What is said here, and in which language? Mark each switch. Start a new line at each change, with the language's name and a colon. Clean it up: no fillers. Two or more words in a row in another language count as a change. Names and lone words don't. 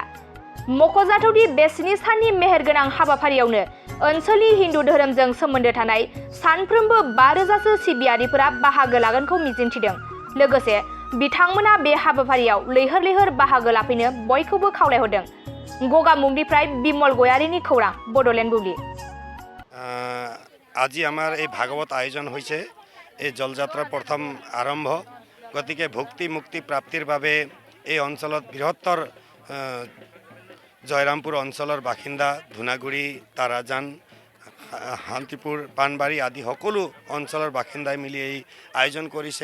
Bodo: मख'जाथावदि बे 7 साननि मेहेरगोनां हाबाफारियावनो ओनसोलनि हिन्दु धोरोमजों सोमोन्दो थानाय सानफ्रोमबो 5,000 सो सिबियारिफोरा बाहागो लागोनखौ मिजिंथिदों। लोगोसे बिथांमोना बे हाबाफारियाव लैहोर लैहोर बाहागो लाफैनो बयखौबो खावलायहरदों। गगामुगनिफ्राय बिमल गयारिनि खौरां बड'लेण्ड बुब्लि।
Assamese: আজি আমাৰ এই ভাগৱত আয়োজন হৈছে এই জলযাত্ৰাৰ প্ৰথম আৰম্ভ। গতিকে ভক্তি মুক্তি প্ৰাপ্তিৰ বাবে এই অঞ্চলত বৃহত্তৰ জয়ৰামপুৰ অঞ্চলৰ বাসিন্দা ধুনাগুৰি তাৰাজান শান্তিপুৰ পানবাৰী আদি সকলো অঞ্চলৰ বাসিন্দাই মিলি এই আয়োজন কৰিছে।